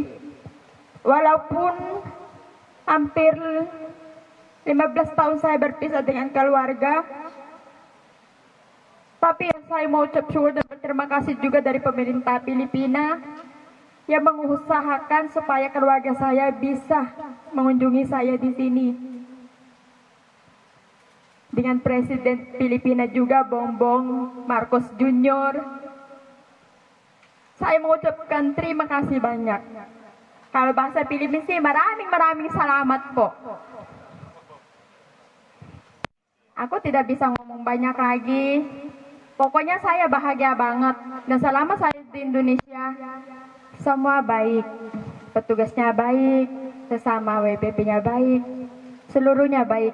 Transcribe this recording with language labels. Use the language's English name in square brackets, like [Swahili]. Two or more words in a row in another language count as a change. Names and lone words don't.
[Indonesian] Walaupun hampir 15 tahun saya berpisah dengan keluarga, tapi saya mau ucap syukur dan berterima kasih juga dari pemerintah Filipina yang mengusahakan supaya keluarga saya bisa mengunjungi saya di sini. Dengan Presiden Filipina juga, Bongbong Marcos Junior. Saya mengucapkan terima kasih banyak. Kalau bahasa Filipina sih, [Filipino] maraming salamat po. [Indonesian] Aku tidak bisa ngomong banyak lagi. Pokoknya saya bahagia banget. Dan selama saya di Indonesia, semua baik. Petugasnya baik, sesama WPP-nya baik, seluruhnya baik.